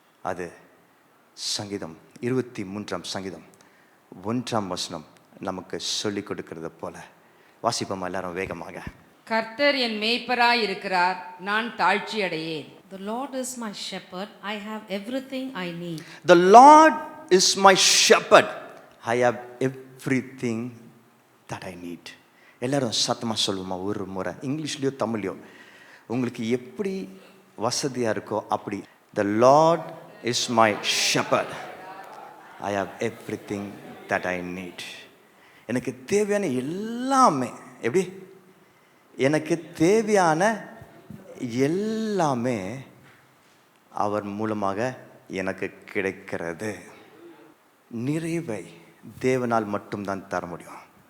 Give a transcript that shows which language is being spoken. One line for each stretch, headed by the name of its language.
Tamil: அது சங்கீதம் 23 சங்கீதம் 1 நமக்கு சொல்லிக் கொடுக்கறத போல வாசிப்போம் எல்லாரும் வேகமாக. கர்த்தர் என் மேய்ப்பராய் இருக்கிறார், நான் தாழ்ச்சி அடையேன்.
English: The Lord is my shepherd, I have everything I need. The Lord is my shepherd, I have everything that I need.
Tamil: எல்லாரும் சத்தமாக சொல்லுவோமா ஒரு முறை, இங்கிலீஷ்லையோ தமிழ்லையோ உங்களுக்கு எப்படி வசதியாக இருக்கோ அப்படி.
English: The Lord is my shepherd, I have everything that I need.
Tamil: எனக்கு தேவையான எல்லாமே, எப்படி எனக்கு தேவையான எல்லாமே அவர் மூலமாக எனக்கு கிடைக்கிறது. நிறைவை தேவனால் மட்டும்தான் தர முடியும்.